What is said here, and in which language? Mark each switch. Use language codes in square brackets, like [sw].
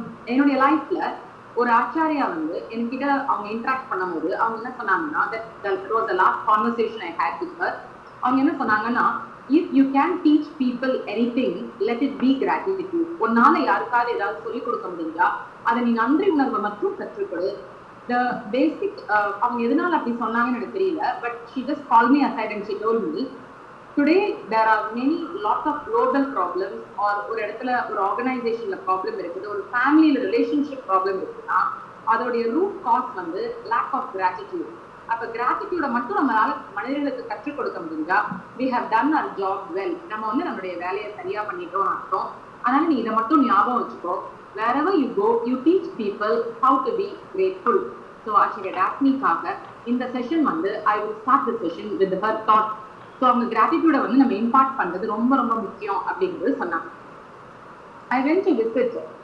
[ta] என்னுடைய லைஃப்ல ஒரு ஆச்சாரியா என்கிட்ட அவங்க இன்டராக்ட் பண்ணும்போது அவங்க என்ன சொன்னாங்கன்னா, [en] that was the last conversation I had with her. [ta] அவங்க என்ன சொன்னாங்கன்னா, [en] if you can teach people anything, let it be gratitude. [ta] உன்னால யாருக்காவது ஏதாவது சொல்லிக் கொடுக்க முடிஞ்சா அதை நீ நன்றி உணர்வை மட்டும் கற்றுக்கொடு. [en] The basic [ta] அவங்க எதனால அப்படி சொன்னாங்கன்னு எனக்கு தெரியல, [en] but she just called me aside and she told me, today there are lots of global problems, or [ta] ஒரு இடத்துல ஒரு ஆர்கனைசேஷன்ல ப்ராப்ளம் இருக்குது, ஒரு ஃபேமிலியில ரிலேஷன்ஷிப் ப்ராப்ளம் இருக்குன்னா அதோடைய root cause [en] lack of gratitude. [ta] அப்ப கிராட்டிடியூட மட்டும் நம்மளால மனிதர்களுக்கு கற்றுக் கொடுக்க முடிஞ்சா [en] we have done our job well. [ta] நம்ம நம்மளுடைய வேலையை சரியா பண்ணிட்டோம்னு அர்த்தம். அதனால நீ இதை மட்டும் ஞாபகம் வச்சுக்கோ. [en] wherever you go, you teach people how to be grateful. So [ta] ஆசிரியர் டாக்னிக்காக இந்த session [en] I will start the session with her thought. [ta] So அவங்க கிராட்டிடியூட நம்ம இம்பார்ட் பண்றது ரொம்ப ரொம்ப முக்கியம் அப்படிங்கிறது சொன்னாங்க. [en] I went to visit.